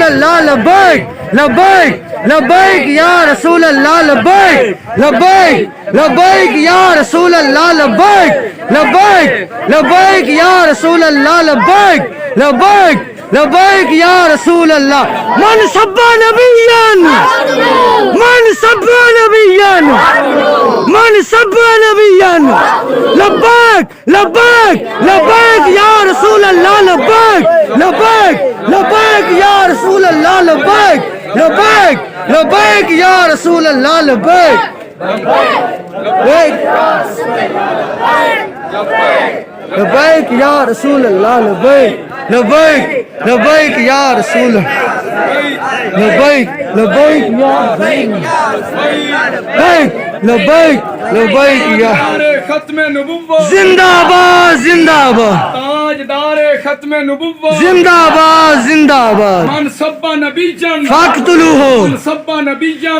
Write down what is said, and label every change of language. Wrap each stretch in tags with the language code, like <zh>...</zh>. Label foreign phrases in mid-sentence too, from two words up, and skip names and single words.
<ar>الله لبيك لبيك لبيك يا رسول الله لبيك لبيك لبيك يا رسول الله لبيك لبيك لبيك يا رسول الله من سب نبيا من سب نبيا من سب نبيا لبيك لبيك لبيك يا رسول الله لبيك لبيك لبيك يا رسول الله لبيك لبيك لبيك يا رسول الله لبيك لبيك يا رسول الله لبيك لبيك لبيك يا رسول لبيك لبيك يا لبيك لبيك لبيك يا</ar> <ur>ختم نبوت زندہ باد زندہ باد تاجدار ختم نبوت زندہ باد زندہ باد</ur> <ar>من سب نبيا फाकतुलूहु من سب نبيا</ar>